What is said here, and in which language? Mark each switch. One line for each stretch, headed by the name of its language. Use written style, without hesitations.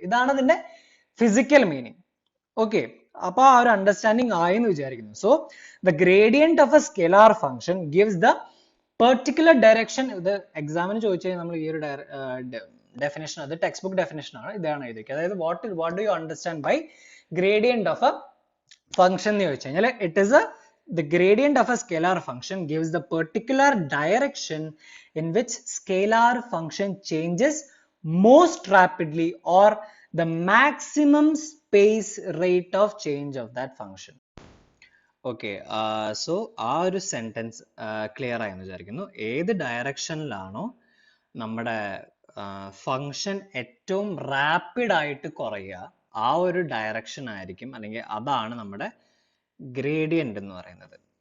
Malayalam: ഇതാണ് അതിന്റെ physical meaning. Okay, അപ്പൊ ആ ഒരു അണ്ടർസ്റ്റാൻഡിങ് ആയി എന്ന് വിചാരിക്കുന്നു.
English: So the gradient of a scalar function gives the particular direction.
Malayalam: ഇത് എക്സാമിന് ചോദിച്ചാൽ നമ്മൾ ഈ ഒരു ഡെഫിനേഷൻ, അത് ടെക്സ്റ്റ് ബുക്ക് ഡെഫിനേഷൻ ആണ്, ഇതാണ് എഴുതിയത്. അതായത്
English: what do you understand by gradient of a function
Malayalam: എന്ന് ചോദിച്ചു കഴിഞ്ഞാൽ,
English: It is the gradient of a scalar function gives the particular direction in which scalar function changes most rapidly, or the maximum space rate of change of that function. Okay, so
Malayalam: ആ ഒരു sentence clear ആയെന്ന് വിചാരിക്കുന്നു. ഏത് ഡയറക്ഷനിലാണോ നമ്മുടെ function ഏറ്റവും rapid ആയിട്ട് കുറയുക, ആ ഒരു ഡയറക്ഷൻ ആയിരിക്കും, അല്ലെങ്കിൽ അതാണ് നമ്മുടെ ഗ്രേഡിയന്റ് എന്ന് പറയുന്നത്.